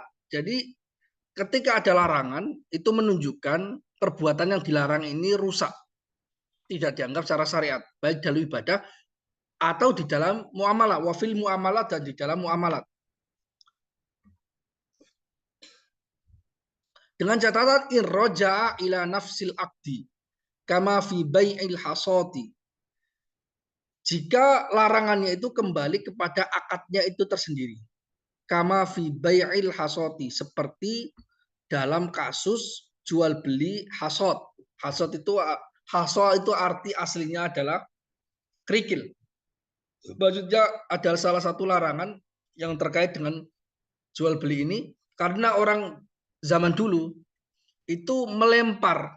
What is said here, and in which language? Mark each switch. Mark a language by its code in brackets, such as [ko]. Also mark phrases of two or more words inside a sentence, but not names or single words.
[id] Jadi ketika ada larangan itu menunjukkan perbuatan yang dilarang ini rusak, tidak dianggap secara syariat, baik dalam ibadah atau di dalam muamalah. [ar] وفي المعاملات, [id] dan di dalam muamalat. Dengan catatan [ar] إن رجع إلى نفس العقد كما في بيع الحصاة. [id] Jika larangannya itu kembali kepada akadnya itu tersendiri. [ar] كما في بيع الحصاة, [id] seperti dalam kasus jual beli hasot. Hasot itu arti aslinya adalah kerikil. Maksudnya adalah salah satu larangan yang terkait dengan jual beli ini, karena orang zaman dulu itu melempar.